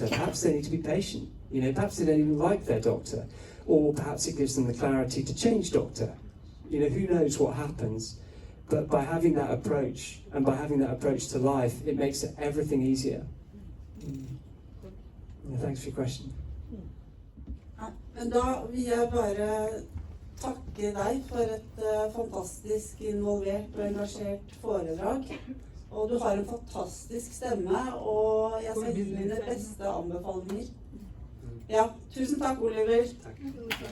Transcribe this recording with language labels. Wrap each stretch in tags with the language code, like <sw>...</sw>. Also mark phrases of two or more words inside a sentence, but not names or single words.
<en>Perhaps they need to be patient. You know, perhaps they don't even like their doctor. Or perhaps it gives them the clarity to change doctor. You know, who knows what happens. But by having that approach, and by having that approach to life, it makes everything easier. Yeah, thanks for your question.</en> <no>Men da vil jeg bare takke deg for et fantastisk involvert og engasjert foredrag. Og du har en fantastisk stemme, og jeg skal gi mine beste anbefalinger. Ja, tusen takk, Oliver.</no>